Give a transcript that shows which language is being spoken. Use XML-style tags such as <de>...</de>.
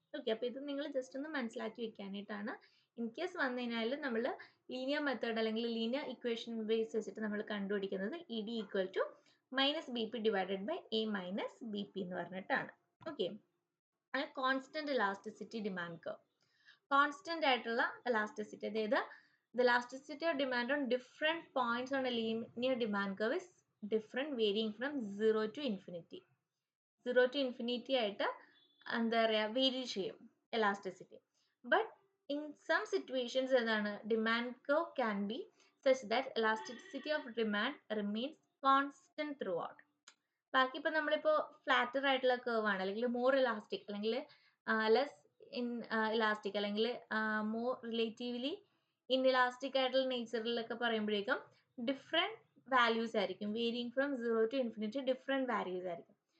<ml>Okay, അപ്പോൾ ഇത് നിങ്ങൾ ജസ്റ്റ് ഒന്ന് മനസ്സിലാക്കി വെക്കാനായിട്ടാണ്. ഇൻ കേസ് വന്നു കഴിഞ്ഞാൽ നമ്മൾ ലീനിയർ മെത്തേഡ് അല്ലെങ്കിൽ ലീനിയർ ഇക്വേഷൻ ബേസ് വെച്ചിട്ട് നമ്മൾ കണ്ടുപിടിക്കുന്നത് E D equal to minus B P divided by A minus B P എന്ന് പറഞ്ഞിട്ടാണ്. Okay, constant elasticity demand curve. Constant ആയിട്ടുള്ള ഇലാസ്റ്റിസിറ്റി, അതായത്</ml> <en>the elasticity of demand on different points on a linear demand curve is different, varying from 0 to infinity.</en> <ml>0 to infinity ആയിട്ട് എന്താ പറയുക, vary ചെയ്യും elasticity.</ml> <en>But in some situations എന്താണ്, demand curve can be such that elasticity of demand remains constant throughout.</en> <ml>ബാക്കി ഇപ്പം നമ്മളിപ്പോൾ flatter ആയിട്ടുള്ള curve ആണ് അല്ലെങ്കിൽ മോർ ഇലാസ്റ്റിക് അല്ലെങ്കിൽ ലെസ് ഇലാസ്റ്റിക് അല്ലെങ്കിൽ മോർ റിലേറ്റീവ്ലി ഇൻഇലാസ്റ്റിക് ആയിട്ടുള്ള നേച്ചറിലൊക്കെ പറയുമ്പോഴേക്കും ഡിഫറെൻറ്റ് വാല്യൂസ് ആയിരിക്കും,</ml> <en>varying from 0 to infinity</en> <ml>different values ആയിരിക്കും.</ml>